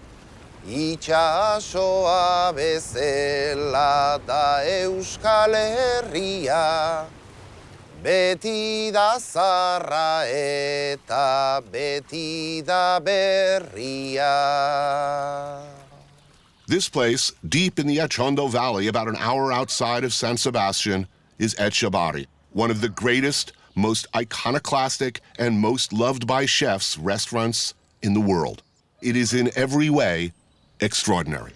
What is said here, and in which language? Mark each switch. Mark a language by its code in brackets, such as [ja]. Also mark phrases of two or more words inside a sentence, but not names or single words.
[eu] Itxasoa bezala da Euskal Herria Beti da zarra eta beti da berria [en] This place, deep in the Echondo Valley, about an hour outside of San Sebastian, is Aari, one of the greatest, most iconoclastic, and most loved by chefs restaurants in the world. It is in every way extraordinary.